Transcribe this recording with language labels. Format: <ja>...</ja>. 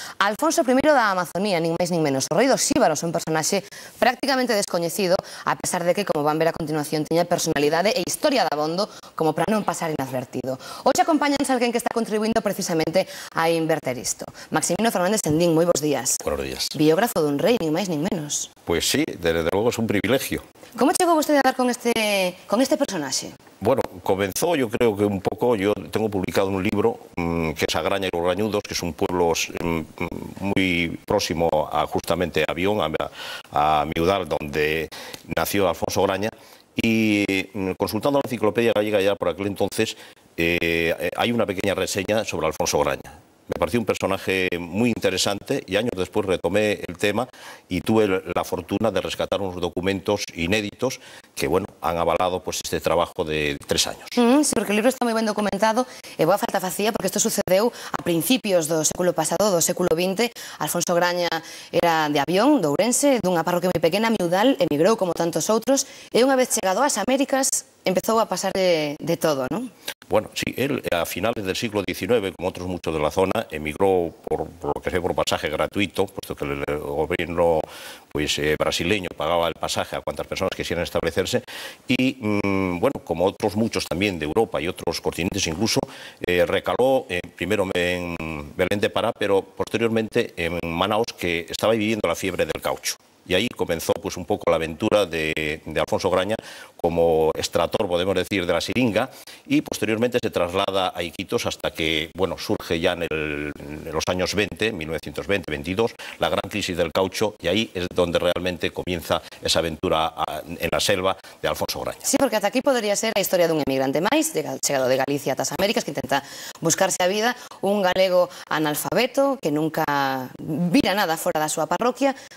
<gl>Alfonso I da Amazonía, nin máis nin menos. O rei dos xíbaros, un personaxe prácticamente descoñecido, a pesar de que, como van ver a continuación, tiña personalidade e historia dabondo como para non pasar inadvertido. Hoxe acompáñanos alguén que está contribuindo precisamente a inverter isto. Maximino Fernández Sendín, moi bons días.</gl> <es>Buenos días.</es> <gl>Biógrafo dun rei, nin máis nin menos.</gl> <es>Pues sí, desde luego es un privilegio.</es> <gl>Como chegou vostede a dar con este personaxe?</gl> <es>Bueno, comenzó yo creo que un poco, yo tengo publicado un libro que es Agraña y los Rañudos, que es un pueblo muy próximo a justamente a Avión, a Miudal, donde nació Alfonso Graña, y consultando la enciclopedia gallega ya por aquel entonces, hay una pequeña reseña sobre Alfonso Graña. Me pareció un personaje muy interesante y años después retomé el tema y tuve la fortuna de rescatar unos documentos inéditos que, bueno, han avalado pues este trabajo de 3 años.</es> <gl>Sí, porque o libro está moi ben documentado e boa falta facía porque isto sucedeu a principios do século pasado, do século XX. Alfonso Graña era de Avión, de Ourense, dunha parroquia moi pequena, Miudal, emigrou como tantos outros e unha vez chegado ás Américas empezou a pasar de todo, ¿no?</gl> <es>Bueno, sí, él a finales del siglo XIX, como otros muchos de la zona, emigró por lo que sea por pasaje gratuito, puesto que el gobierno pues, brasileño pagaba el pasaje a cuantas personas quisieran establecerse y, bueno, como otros muchos también de Europa y otros continentes incluso, recaló primero en Belén de Pará, pero posteriormente en Manaos, que estaba viviendo la fiebre del caucho. Y ahí comenzó pues un poco la aventura de Alfonso Graña como extractor, podemos decir, de la siringa, y posteriormente se traslada a Iquitos hasta que, bueno, surge ya en los años 20, 1920-22, la gran crisis del caucho, y ahí es donde realmente comienza esa aventura en la selva de Alfonso Graña.</es> <gl>Sí, porque ata aquí podría ser a historia dun emigrante máis, chegado de Galicia ata as Américas, que intenta buscarse a vida, un galego analfabeto, que nunca vira nada fora da súa parroquia.</gl>